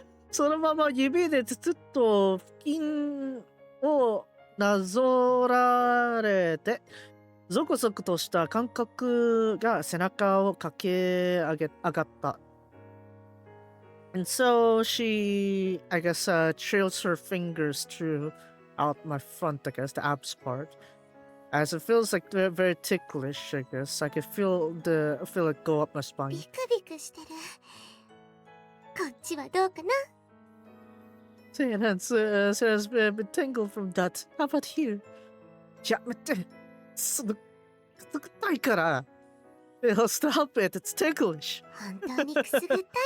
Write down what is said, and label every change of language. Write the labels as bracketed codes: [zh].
[ja] そのまま指でつつっと付近をなぞられて、ゾクゾクとした感覚が背中を駆け上がった。 [en] And so she, I guess, trails her fingers throughout my front, I guess, the abs part. As it feels like very ticklish, I guess. I can feel it go up my [ja] ビ [en] spine. [ja] クビクしてる。こっちはどうかな？ [en] Say it has been tangled from that. How about here? [ja] やめて。その、くすぐったいから。 [en] Stop it, it's ticklish. [ja] 本当にくすぐったいの？